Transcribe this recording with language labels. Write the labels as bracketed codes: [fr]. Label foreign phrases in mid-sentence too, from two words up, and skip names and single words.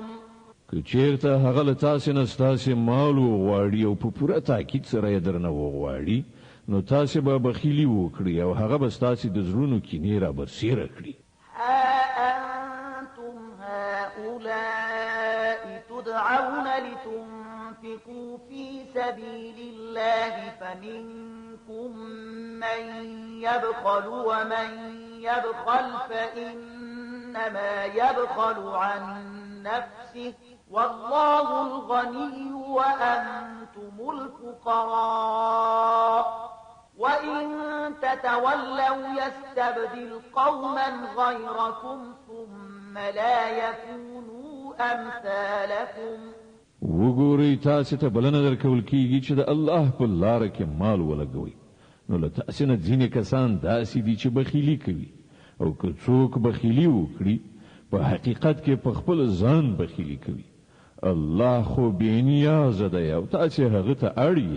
[ps] که چیرته هغه له تاسې نه ستاسې مال وغواړي او په پوره تاکید سره یې درنه وغواړي نو تاسې به بخیلي وکړي او هغه به ستاسې د زړونو کینې را برسېره کړي. [ar] ها أنتم هؤلاء تدعون لتنفقوا في سبيل الله فمنكم من يبخل ومن يبخل فإنما يبخل عن نفسه والله الغني وأنتم الفقراء وإن تتولوا يستبدل قوما غيركم ثم لا يكونوا أمثالكم. [ps] وګورئ تاسې ته بلنه درکول کېږي چې د الله په لاره کې مال ولګوئ، نو له تاسې نه ځینې کسان داسې دي چې بخیلي کوي او که څوک بخیلي وکړي په حقیقت کې په خپل ځان بخیلي کوي الله خو بېنیازه دی او تاسې هغه ته اړ یې.